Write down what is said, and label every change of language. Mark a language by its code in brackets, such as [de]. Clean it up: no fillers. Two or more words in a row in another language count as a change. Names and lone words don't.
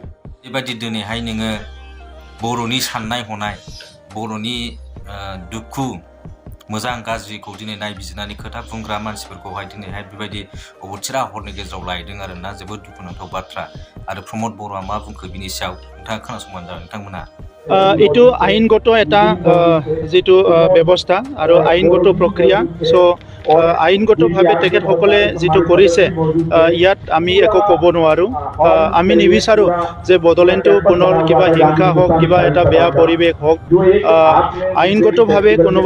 [brx] बेबायदि दिनैहाय नोङो बर'नि साननाय हनाय बर'नि दुखु मोजां गाज्रिखौ दिनै नायबिजिरनानै खोथा बुंग्रा मानसिफोरखौहाय दिनैहाय बेबायदि अबथिरा हरनि गेजेराव लायदों आरोना जोबोद दुखुनांथाव बाथ्रा आरो प्रमद बर'आ मा बुंखो बिनि सायाव नोंथाङा खोनासंबानो जाबाय नोंथांमोना [as] এইটো আইনগত এটা যিটো ব্যৱস্থা আৰু আইনগত প্ৰক্ৰিয়া চ' আইনগতভাৱে তেখেতসকলে যিটো কৰিছে ইয়াত আমি একো ক'ব নোৱাৰোঁ আমি নিবিচাৰোঁ যে বড়োলেণ্ডটো পুনৰ কিবা হিংসা হওক কিবা এটা বেয়া পৰিৱেশ হওক আইনগতভাৱে কোনোবা